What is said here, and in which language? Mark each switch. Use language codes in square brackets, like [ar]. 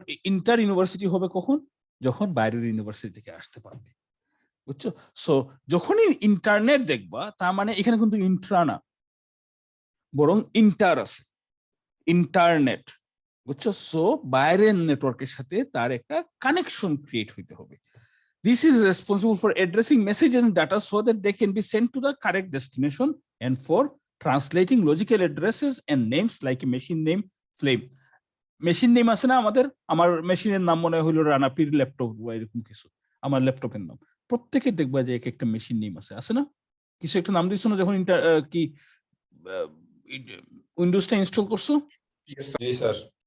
[bn] Inter university হবে কখন? যখন বাইরের ইউনিভার্সিটি থেকে আসতে পারবে, বুঝছো? সো যখনই ইন্টারনেট দেখবা তার মানে এখানে কিন্তু ইন্ট্রা না, বরং ইন্টার আছে, ইন্টারনেট, বুঝছো? সো বাইরের নেটওয়ার্কের সাথে তার একটা কানেকশন ক্রিয়েট হইতে হবে। [en] This is responsible for addressing messages and data so that they can be sent to the correct destination and for translating logical addresses and names like a machine name, flame. [bn] Machine name আছে না আমাদের, আমার মেশিনের নাম মনে হইলো রানাপির laptop বা এরকম কিছু, আমার ল্যাপটপের নাম। প্রত্যেকে দেখবা যে এক একটা মেশিন নেম আছে না? কিছু একটা নাম দিচ্ছ না যখন কি উইন্ডোজটা ইনস্টল করছো? জি স্যার।